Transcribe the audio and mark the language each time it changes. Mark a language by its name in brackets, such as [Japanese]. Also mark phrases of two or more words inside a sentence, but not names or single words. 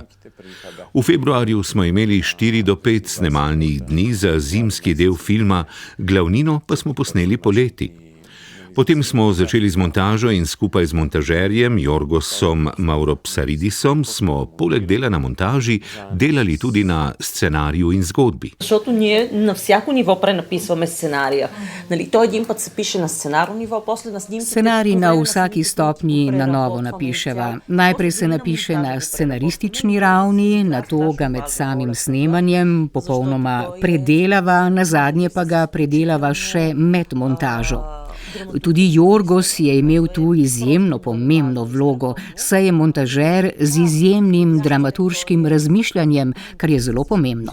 [Slovenian] V februarju smo imeli 4 do 5 snemalnih dni za zimski del filma, glavnino pa smo posneli poleti. Potem smo začeli z montažo in skupaj z montažerjem Jorgosom Mauropsaridisom smo poleg dela na montaži delali tudi na scenariju in zgodbi. [Bulgarian] Защото ние на всяко ниво пренаписваме сценария. Нали, той един път се пише на сценарно ниво, после на снимки. [Slovenian] Scenarij na vsaki stopnji na novo napiševa. Najprej se napiše na scenaristični ravni, nato ga med samim snemanjem popolnoma predelava, nazadnje pa ga predelava še med montažo. Tudi Jorgos je imel tu izjemno pomembno vlogo, saj je montažer z izjemnim dramaturškim razmišljanjem, kar je zelo pomembno.